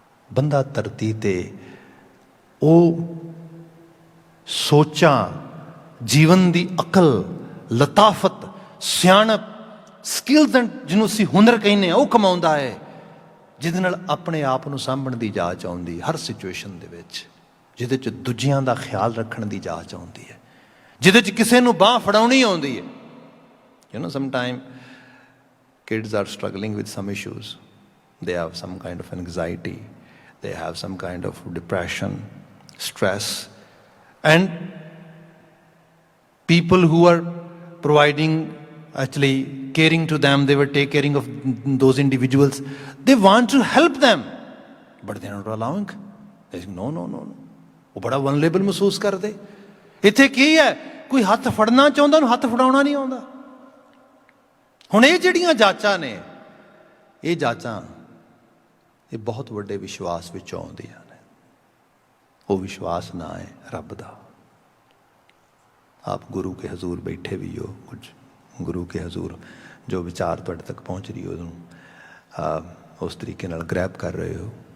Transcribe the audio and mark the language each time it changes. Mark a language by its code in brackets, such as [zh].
[pa] ਬੰਦਾ ਧਰਤੀ ਤੇ ਉਹ ਸੋਚਾਂ, ਜੀਵਨ ਦੀ ਅਕਲ, ਲਤਾਫਤ, ਸਿਆਣਪ, [en] skills and [pa] ਜਿਹਨੂੰ ਅਸੀਂ ਹੁਨਰ ਕਹਿੰਦੇ ਆ, ਉਹ ਕਮਾਉਂਦਾ ਹੈ, ਜਿਹਦੇ ਨਾਲ ਆਪਣੇ ਆਪ ਨੂੰ ਸਾਂਭਣ ਦੀ ਜਾਚ ਆਉਂਦੀ ਹਰ ਸਿਚੁਏਸ਼ਨ ਦੇ ਵਿੱਚ, ਜਿਹਦੇ 'ਚ ਦੂਜਿਆਂ ਦਾ ਖਿਆਲ ਰੱਖਣ ਦੀ ਜਾਚ ਆਉਂਦੀ ਹੈ, ਜਿਹਦੇ 'ਚ ਕਿਸੇ ਨੂੰ ਬਾਂਹ ਫੜਾਉਣੀ ਆਉਂਦੀ ਹੈ। [en] You know sometime kids are struggling with some issues. They have some kind of anxiety, they have some kind of depression, stress, and people who are providing, actually caring to them, they were take caring of those individuals, they want to help them but they are not allowing. They say no no no no, [pa] ਉਹ ਬੜਾ vulnerable ਮਹਿਸੂਸ ਕਰਦੇ। ਇੱਥੇ ਕੀ ਹੈ, ਕੋਈ ਹੱਥ ਫੜਨਾ ਚਾਹੁੰਦਾ, ਉਹਨੂੰ ਹੱਥ ਫੜਾਉਣਾ ਨਹੀਂ ਆਉਂਦਾ। ਹੁਣ ਇਹ ਜਿਹੜੀਆਂ ਜਾਚਾਂ ਨੇ, ਇਹ ਜਾਚਾਂ ਇਹ ਬਹੁਤ ਵੱਡੇ ਵਿਸ਼ਵਾਸ ਵਿੱਚੋਂ ਆਉਂਦੀਆਂ ਨੇ। ਉਹ ਵਿਸ਼ਵਾਸ ਨਾ ਹੈ ਰੱਬ ਦਾ। ਆਪ ਗੁਰੂ ਕੇ ਹਜ਼ੂਰ ਬੈਠੇ ਵੀ ਹੋ, ਕੁਝ ਗੁਰੂ ਕੇ ਹਜ਼ੂਰ ਜੋ ਵਿਚਾਰ ਤੁਹਾਡੇ ਤੱਕ ਪਹੁੰਚ ਰਹੀ ਉਹਨੂੰ ਉਸ ਤਰੀਕੇ ਨਾਲ ਗ੍ਰੈਬ ਕਰ ਰਹੇ ਹੋ।